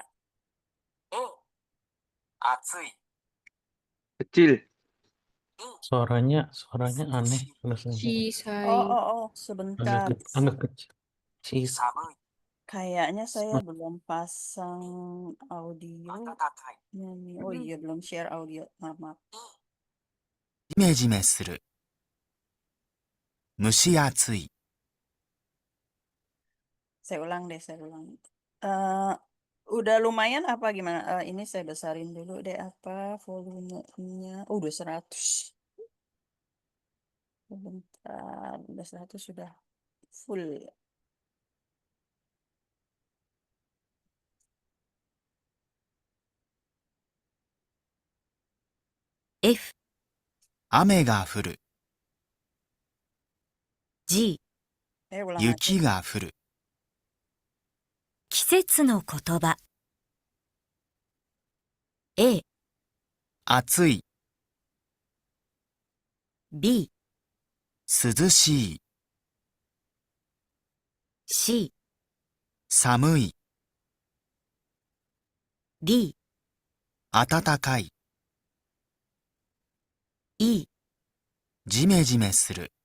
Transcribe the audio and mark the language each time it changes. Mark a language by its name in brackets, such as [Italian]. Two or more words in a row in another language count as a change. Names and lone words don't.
[Indonesian] Kecil. Suaranya aneh rasanya. [Japanese] 小さい. [Indonesian] Sebentar. Agak kecil. Cheese. Kayaknya saya belum pasang audio. Oh iya, belum share audio. Maaf. [Japanese] ジメジメする。蒸し暑い。 [Indonesian] Saya ulang. Eh, udah lumayan apa gimana? Ini saya besarin dulu deh apa volumenya. Udah 100. Sebentar, udah 100 sudah full. [Japanese] F 雨が降る。G [Indonesian] Ulang aja. [Japanese] 雪が降る。季節の言葉。A 暑い。B 涼しい。C 寒い。D 暖かい。E ジメジメする。